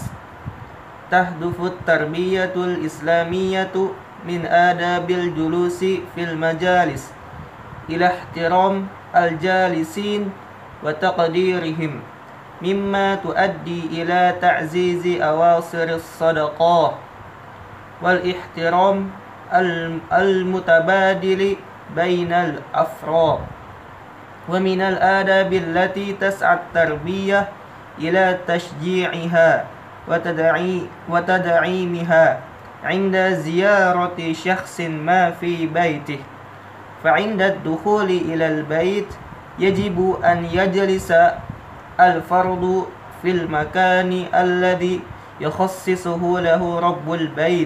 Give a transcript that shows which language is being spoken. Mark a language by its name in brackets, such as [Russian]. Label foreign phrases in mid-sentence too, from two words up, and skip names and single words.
[Arabic] تهدف التربية الإسلامية من آداب الجلوس في المجالس إلى احترام الجالسين وتقديرهم مما تؤدي إلى تعزيز أواصر الصداقة والاحترام المتبادل بين الأفراد. ومن الآداب التي تسعى التربية إلى تشجيعها وتدعيمها عند زيارة شخص ما في بيته. فعند الدخول إلى البيت يجب أن يجلس الفرد في المكان الذي يخصصه له رب البيت.